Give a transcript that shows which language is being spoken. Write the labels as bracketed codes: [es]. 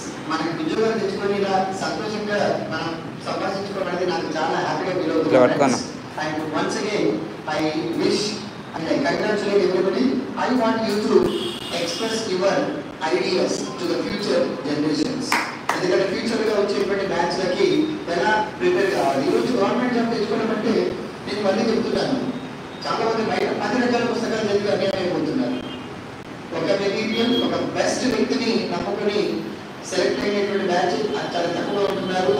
[te] మనకి ఉద్యోగాలు తెచ్చుకొని ఇలా సంతోషంగా మనం సంపాదించుకోవడం అనేది నాకు చాలా హ్యాపీగా ఫీల్ అవుతుంది. And once again I wish [en] and I congratulate everybody. I want you to express your ideas to the future generations. [te] ఎందుకంటే ఫ్యూచర్గా వచ్చేటువంటి బ్యాచ్లకి ఎలా ప్రిపేర్ కావాలి. ఈరోజు గవర్నమెంట్ జాబ్ తెచ్చుకోవడం అంటే నేను మళ్ళీ చెప్తున్నాను, చాలా మంది బయట 10 రకాల పుస్తకాలు చదివి అన్యాయం అయిపోతున్నారు. ఒక మెటీరియల్, ఒక బెస్ట్ వ్యక్తిని నమ్ముకొని సెలెక్ట్ అయినటువంటి బ్యాచ్ చాలా తక్కువ ఉంటున్నారు.